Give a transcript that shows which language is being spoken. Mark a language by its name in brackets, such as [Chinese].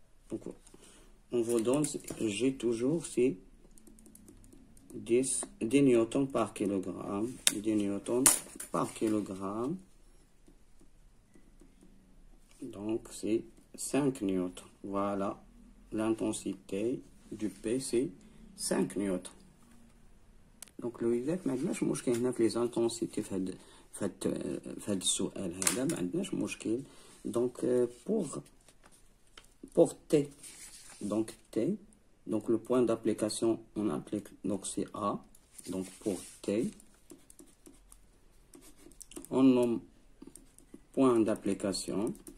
[French] Donc, on vous donne G toujours, c'est 10 newtons par kilogramme. 10 newtons par kilogramme. Donc, c'est 5 newtons. Voilà. L'intensité du P, c'est 5 newtons. [Arabic] Donc, le يدك ما عندناش مشكل هنا في [French] les intensités [Arabic] في هاد السؤال هذا ما عندناش مشكل. [French] Donc, pour T, donc T, donc le point d'application, on applique, donc c'est A. Donc, pour T, on nomme point d'application.